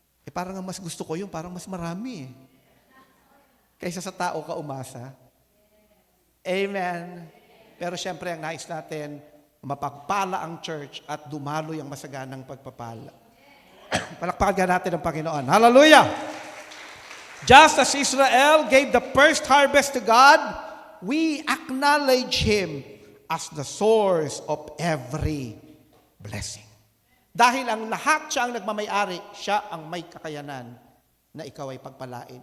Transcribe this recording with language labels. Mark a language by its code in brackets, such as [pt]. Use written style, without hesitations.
[tl] Parang mas gusto ko yun, parang mas marami eh. Kaysa sa tao ka umasa. Amen. Pero syempre, ang nais natin, mapagpala ang church at dumaloy ang masaganang pagpapala. Palakpakan natin ang Panginoon. Hallelujah! [en] Just as Israel gave the first harvest to God, we acknowledge Him as the source of every blessing. [tl] Dahil ang lahat siya ang nagmamay-ari, siya ang may kakayanan na ikaw ay pagpalain.